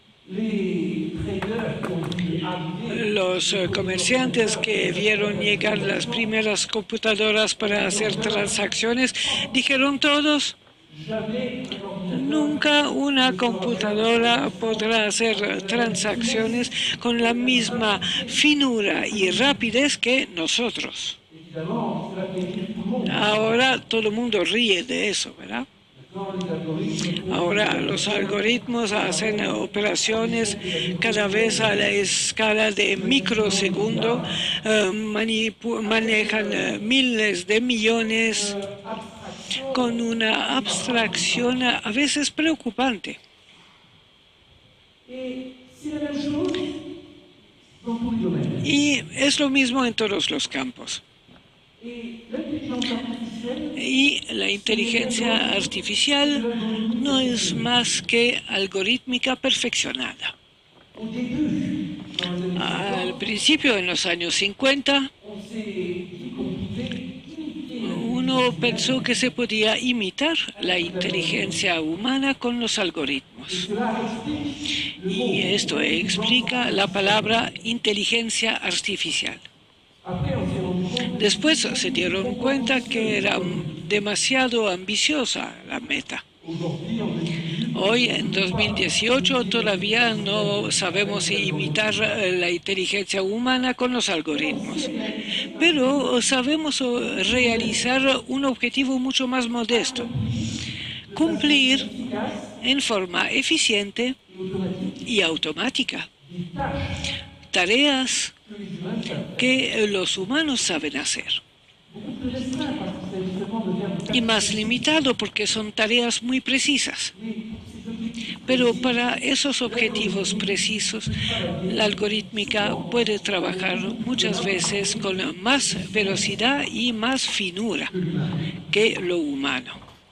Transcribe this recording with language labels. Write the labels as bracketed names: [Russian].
[French] les traders qui ont vu arriver [Spanish] Los comerciantes que vieron llegar las primeras computadoras para hacer transacciones dijeron todos, [French] jamais un ordinateur [Spanish] nunca una computadora podrá hacer transacciones con la misma finura y rapidez que nosotros. [French] évidemment cela fait rire tout le monde. [Spanish] Ahora todo el mundo ríe de eso, ¿verdad? [French] Maintenant les algorithmes [Spanish] Ahora los algoritmos hacen operaciones cada vez a la escala de microsegundo, manejan miles de millones con una abstracción a veces preocupante. [French] et c'est la même chose dans tous les domaines. [Spanish] Y es lo mismo en todos los campos. [French] Et l'intelligence artificielle [Spanish] Y la inteligencia artificial no es más que algorítmica perfeccionada. [French] au début dans les années [Spanish] Al principio, en los años 50, [French] on s'est dit qu'on pouvait imiter [Spanish] uno pensó que se podía imitar la inteligencia humana con los algoritmos. [French] cela explique le [Spanish] Y esto explica la palabra inteligencia artificial. [French] après on s'est rendu compte [Spanish] Después se dieron cuenta que era demasiado ambiciosa la meta. [French] aujourd'hui en 2018 [Spanish] Hoy, en 2018, todavía no sabemos imitar la inteligencia humana con los algoritmos, pero sabemos realizar un objetivo mucho más modesto, cumplir en forma eficiente y automática [French] des tâches [Spanish] tareas [French] que les humains savent. [Spanish] que los humanos saben hacer. [French] Beaucoup plus restreint parce que c'est justement de faire [Spanish] Y más limitado porque son tareas muy precisas. Pero para esos objetivos precisos, la algorítmica puede trabajar muchas veces con más velocidad y más finura que lo humano.